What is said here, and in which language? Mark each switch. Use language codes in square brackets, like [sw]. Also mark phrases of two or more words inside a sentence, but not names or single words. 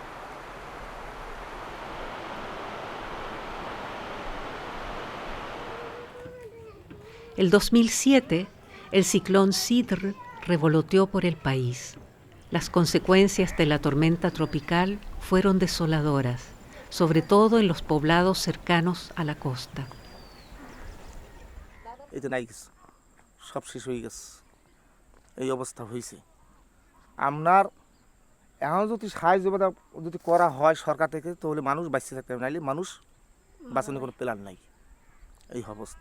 [es] El 2007, el ciclón Sidr revoloteó por el país. Las consecuencias de la tormenta tropical fueron desoladoras, sobre todo en los poblados cercanos a la costa. [bn] এটা নাই কিছু সব শেষ হয়ে গেছে এই অবস্থা হয়েছে আপনার এখন যদি সাহায্য যদি করা হয় সরকার থেকে তাহলে মানুষ বাঁচিয়ে থাকতে হবে নাইলে মানুষ বাঁচানোর কোনো প্ল্যান নাই এই অবস্থা